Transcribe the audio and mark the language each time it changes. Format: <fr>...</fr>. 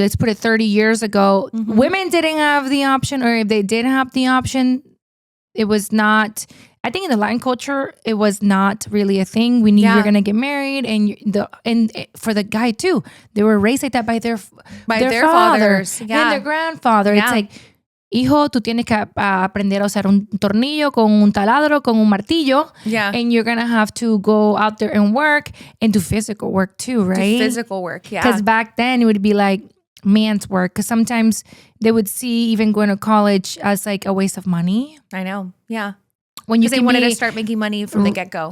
<en>Let's put it 30 years ago. Mm-hmm. Women didn't have the option, or if they did have the option, it was not. I think in the Latin culture, it was not really a thing. We knew you were gonna get married, and for the guy too, they were raised like that by their fathers and their grandfather. It's like,</en> <es>hijo, tú tienes que aprender a usar un tornillo con un taladro, con un martillo.</es> <en>Yeah. And you're going to have to go out there and work and do physical work too, right? Do physical work, yeah. Because back then it would be like man's work. Because sometimes they would see even going to college as like a waste of money. I know, yeah. When you they wanted to start making money from the get-go.</en>